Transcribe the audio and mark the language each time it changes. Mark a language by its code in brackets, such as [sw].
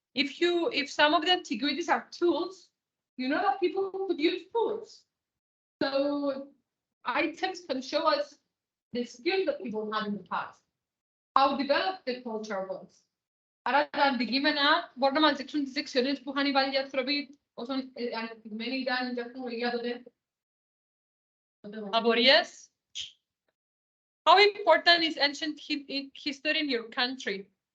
[en] If some of the antiquities are tools, you know that people could use tools. So items can show us the skills that people had in the past, how developed the culture was. [el] Άρα τα αντικείμενα μπορούν να μας δείξουν τις δεξιότητες που είχαν οι παλιοί άνθρωποι όσον ανεπτυγμένοι ήταν η τεχνολογία τότε. Απορίες? [en] How important is ancient history in your country?